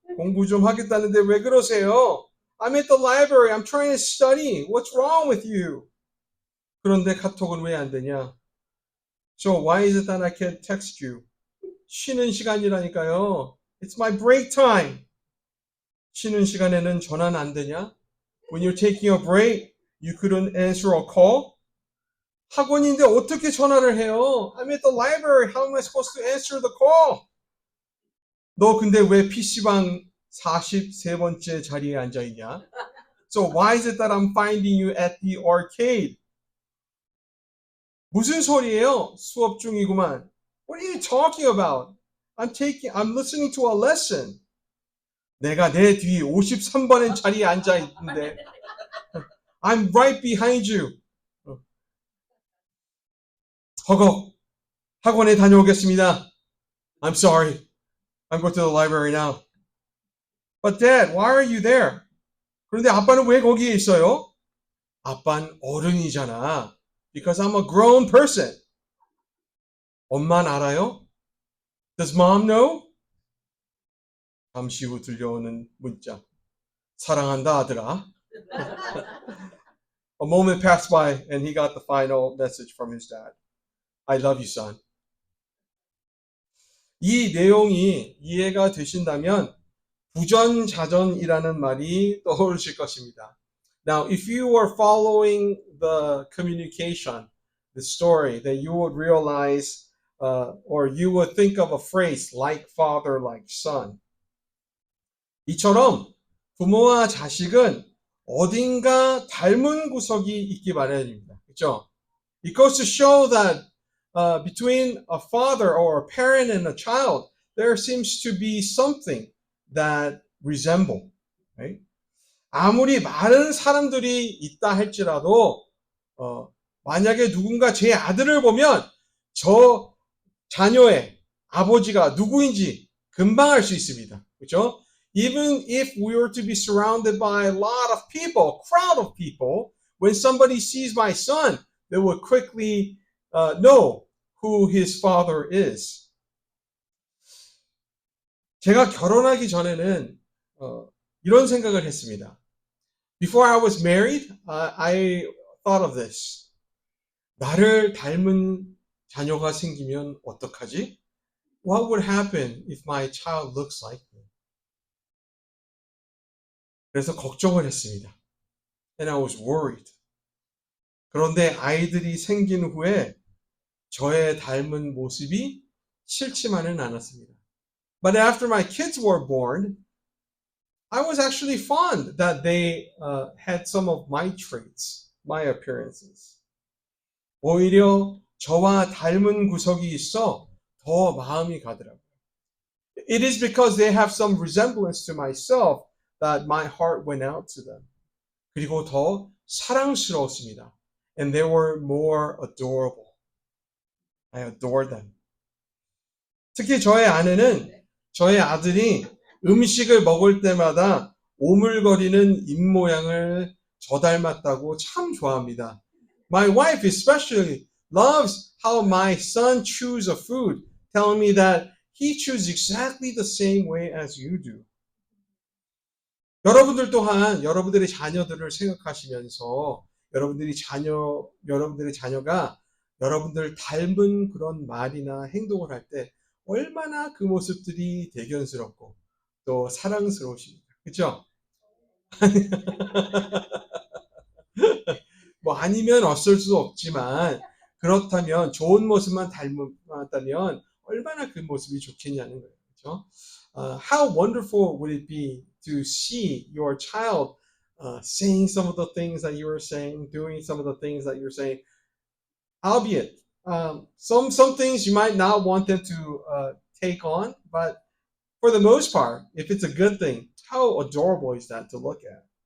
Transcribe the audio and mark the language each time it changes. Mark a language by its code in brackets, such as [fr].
[ko] 공부 좀 하겠다는데 왜 그러세요? [en] I'm at the library. I'm trying to study. What's wrong with you? [ko] 그런데 카톡은 왜 안 되냐? [en] So why is it that I can't text you? [ko] 쉬는 시간이라니까요. [en] It's my break time. [ko] 쉬는 시간에는 전화는 안 되냐? [en] When you're taking a break, you couldn't answer a call? [ko] 학원인데 어떻게 전화를 해요? [en] I'm at the library. How am I supposed to answer the call? [ko] 너 근데 왜 PC방 43번째 자리에 앉아있냐? [en] So why is it that I'm finding you at the arcade? [ko] 무슨 소리예요? 수업 중이구만. [en] What are you talking about? I'm listening to a lesson. [ko] 내가 내 뒤 53번의 자리에 앉아 있는데. [en] I'm right behind you. [ko] 허걱. 학원에 다녀오겠습니다. [en] I'm sorry. I'm going to the library now. But Dad, why are you there? [ko] 그런데 아빠는 왜 거기에 있어요? 아빠는 어른이잖아. [en] Because I'm a grown person. [ko] 엄마는 알아요? [en] Does mom know? [ko] 잠시 후 들려오는 문자. 사랑한다 아들아. [en] A moment passed by and he got the final message from his dad. I love you, son. [ko] 이 내용이 이해가 되신다면 부전자전이라는 말이 떠오르실 것입니다. [en] Now, if you were following the communication, the story, then you would realize or you would think of a phrase like father, like son. [ko] 이처럼 부모와 자식은 어딘가 닮은 구석이 있기 마련입니다. 그렇죠? [en] It goes to show that between a father or a parent and a child, there seems to be something that resemble. Right? [ko] 아무리 많은 사람들이 있다 할지라도 만약에 누군가 제 아들을 보면 저 자녀의 아버지가 누구인지 금방 알 수 있습니다. 그렇죠? [en] Even if we were to be surrounded by a lot of people, a crowd of people, when somebody sees my son, they will quickly know who his father is. [ko] 제가 결혼하기 전에는 이런 생각을 했습니다. [en] Before I was married, I thought of this. [ko] 나를 닮은 자녀가 생기면 어떡하지? [en] What would happen if my child looks like me? [ko] 그래서 걱정을 했습니다. [en] And I was worried. [ko] 그런데 아이들이 생긴 후에 저의 닮은 모습이 싫지만은 않았습니다. [en] But after my kids were born, I was actually fond that they had some of my traits, my appearances. [ko] 오히려 저와 닮은 구석이 있어 더 마음이 가더라고요. [en] It is because they have some resemblance to myself that my heart went out to them. [ko] 그리고 더 사랑스러웠습니다. [en] And they were more adorable. I adored them. [ko] 특히 저의 아내는 저의 아들이 음식을 먹을 때마다 오물거리는 입모양을 저 닮았다고 참 좋아합니다. [en] My wife especially loves how my son chews a food, telling me that he chews exactly the same way as you do. [ko] 여러분들 또한 여러분들의 자녀들을 생각하시면서 여러분들의 자녀가 여러분들 닮은 그런 말이나 행동을 할 때 얼마나 그 모습들이 대견스럽고 또 사랑스러우십니까? 그렇죠? 뭐 아니면 어쩔 수 없지만 그렇다면 좋은 모습만 닮았다면 얼마나 그 모습이 좋겠냐는 거예요. 그렇죠? [en] How wonderful would it be to see your child saying some of the things that you were saying, doing some of the things that you're saying, albeit some things you might not want them to take on, but for the most part, if it's a good thing, how adorable is that to look at?